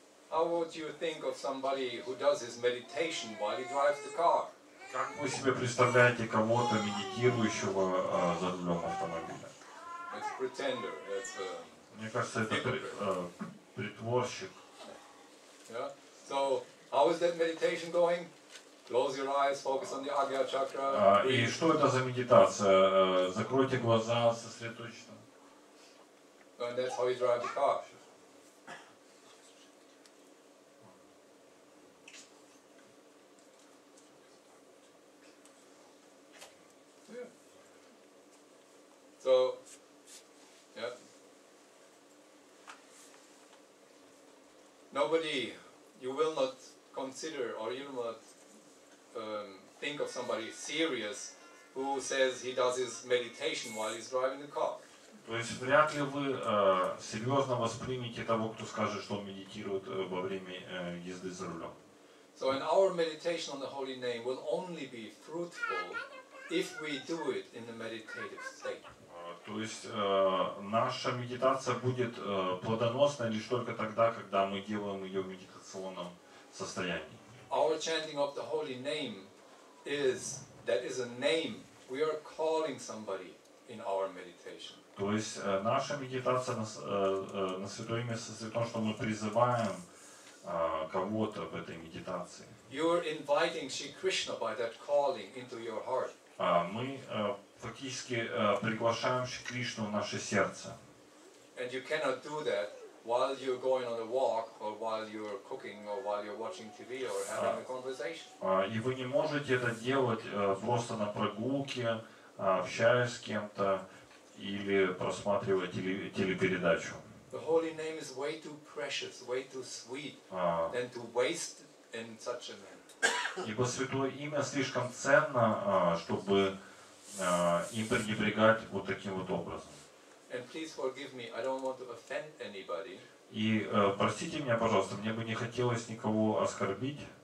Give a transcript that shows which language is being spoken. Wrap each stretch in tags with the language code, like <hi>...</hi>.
<en>How would you think of somebody who does his meditation while he drives the car?</en> <ru>Как вы себе представляете кого-то медитирующего за рулем автомобиля?</ru> <en>It's a pretender.</en> <ru>Мне кажется, это притворщик.</ru> <en>Yeah. So how is that meditation going? Close your eyes, focus on the Agya chakra.</en> <ru>И что это за медитация? Закройте глаза, сосредоточьтесь.</ru> <en>And that's how you drive the car. Yeah. So, yeah. Nobody, you will not consider or you will not think of somebody serious who says he does his meditation while he's driving the car.</en> <ru>То есть вряд ли вы серьезно воспримете того, кто скажет, что он медитирует во время езды за рулем.</ru> <en>So in our meditation on the holy name will only be fruitful if we do it in the meditative state.</en> <ru>То есть наша медитация будет плодоносной лишь только тогда, когда мы делаем ее в медитационном состоянии.</ru> <en>Our chanting of the holy name is a name. We are calling somebody in our meditation.</en> <ru>То есть наша медитация на Святое Имя состоит в том, что мы призываем кого-то в этой медитации.</ru> <en>You're inviting Shri Krishna by that calling into your heart.</en> <ru>Мы фактически приглашаем Шри Кришну в наше сердце.</ru> <en>And you cannot do that while you're going on a walk, or while you're cooking, or while you're watching TV, or having a conversation.</en> <ru>И вы не можете это делать просто на прогулке, общаясь с кем-то или просматривая телепередачу.</ru> <en>The holy name is way too precious, way too sweet, than to waste it in such a manner.</en> <ru>Ибо Святое Имя слишком ценно, чтобы им пренебрегать вот таким вот образом.</ru> <en>And please forgive me, I don't want to offend anybody.</en> <ru>И простите меня, пожалуйста, мне бы не хотелось никого оскорбить.</ru>